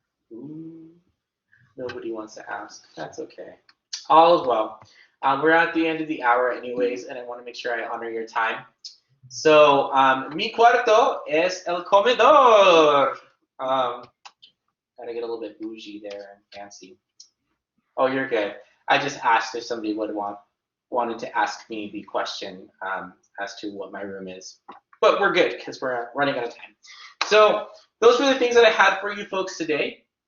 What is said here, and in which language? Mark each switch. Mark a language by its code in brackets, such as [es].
[en] Ooh, nobody wants to ask. That's okay. All is well. We're at the end of the hour anyways, and I want to make sure I honor your time. [es] So, mi cuarto es el comedor. [en] Gotta get a little bit bougie there and fancy. Oh, you're good. I just asked if somebody would wanted to ask me the question as to what my room is. But we're good because we're running out of time. So those were the things that I had for you folks today.